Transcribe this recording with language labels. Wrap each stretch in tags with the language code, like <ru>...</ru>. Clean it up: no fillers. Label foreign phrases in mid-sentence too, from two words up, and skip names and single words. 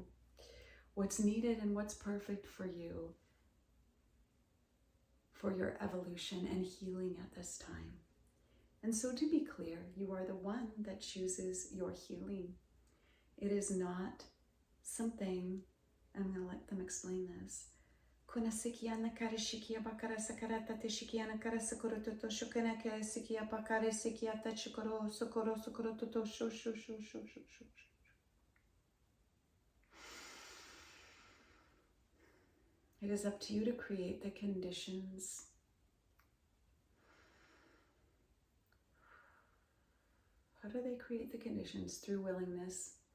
<en>What's needed and what's perfect for you for your evolution and healing at this time. And so to be clear, you are the one that chooses your healing. It is not something, I'm going to let them explain this. Kuna sikiana kare shikia bakara sakarata te shikiana kara sakoro toto shukana kare sikia bakare sikia ta chukoro sokoro sokoro toto sho sho sho sho sho sho. It is up to you to create the conditions. How do they create the conditions? Through willingness.</en>